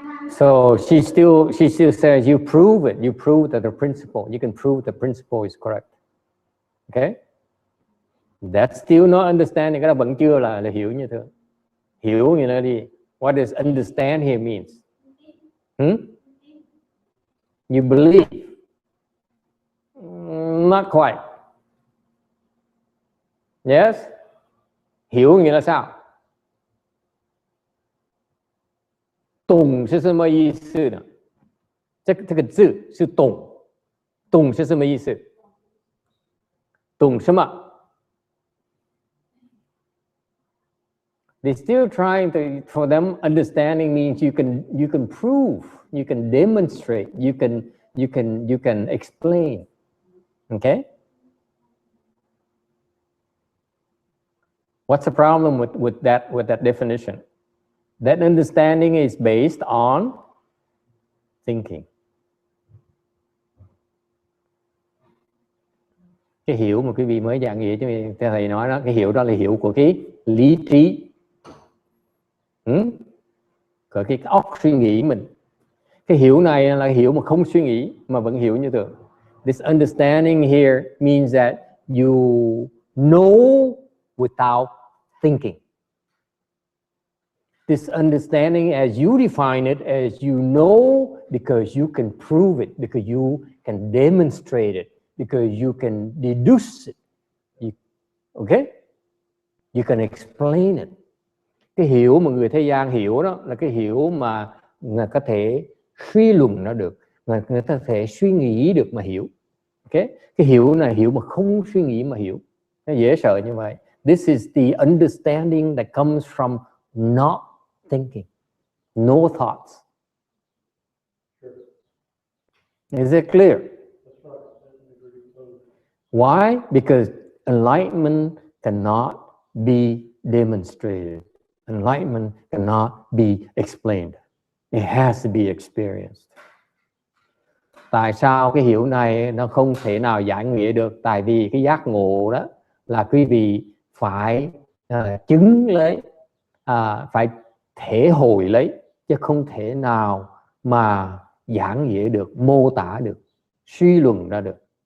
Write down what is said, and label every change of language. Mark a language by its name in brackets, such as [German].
[English] So she still says you prove it. You prove that the principle. You can prove the principle is correct. Okay. That's still not understanding. [Vietnamese] Cái đó vẫn chưa là hiểu như thế. Hiểu như thế đi. [English] What does understand here means? You believe. Not quite. Yes. [Vietnamese] Hiểu nghĩa là sao? [Chinese] 懂是什么意思呢？这个字是懂，懂是什么意思？懂什么？ [English] They're still trying to, for them, understanding means you can prove, you can demonstrate, you can explain. Okay? What's the problem with that definition? That understanding is based on thinking. [Vietnamese] Cái hiểu mà quý vị mới giảng nghĩa cho thầy nói đó, cái hiểu đó là hiểu của cái lý trí. Của cái óc suy nghĩ mình. Cái hiểu này là hiểu mà không suy nghĩ mà vẫn hiểu như thường. [English] This understanding here means that you know without thinking. This understanding as you define it, as you know because you can prove it, because you can demonstrate it, because you can deduce it. Okay? You can explain it. [Vietnamese] Cái hiểu mà người thế gian hiểu đó là cái hiểu mà người có thể suy luận nó được, người có thể suy nghĩ được mà hiểu. [English] Okay? [Vietnamese] Cái hiểu này hiểu mà không suy nghĩ mà hiểu. Nó dễ sợ như vậy. [English] This is the understanding that comes from not thinking, no thoughts. Is it clear? Why? Because enlightenment cannot be demonstrated. Enlightenment cannot be explained. It has to be experienced. [Vietnamese] Tại sao cái hiểu này nó không thể nào giải nghĩa được? Tại vì cái giác ngộ đó là quý vị phải chứng lấy, phải thể hội lấy, chứ không thể nào mà giảng nghĩa được, mô tả được, suy luận ra được.